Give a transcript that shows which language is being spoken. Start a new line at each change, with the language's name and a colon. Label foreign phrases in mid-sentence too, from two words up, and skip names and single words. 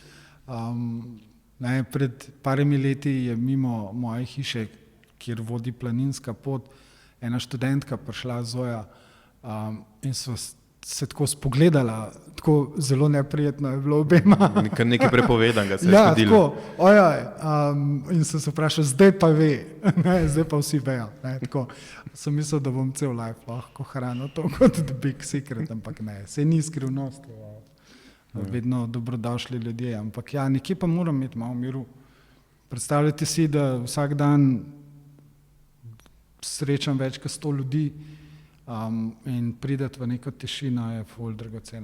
Slovenian: Pred parimi leti je mimo moje hiše, kjer vodi planinska pot, ena študentka prišla, Zoja, in so se tako spogledala, tako zelo neprijetno je bilo obema. Nekaj prepovedanega se je zgodilo. In sem se vprašal, zdaj pa ve, zdaj pa vsi vejo. Tako sem mislil, da bom cel life lahko hranil to kot
English: the big secret,
Slovenian: ampak ne, saj ni skrivnost. Vedno dobrodošli ljudje, ampak ja, nekje pa moram imeti malo miru. Predstavljajte si, da vsak dan srečam več kot 100 ljudi in prideti v neko tišino je ful dragoceno.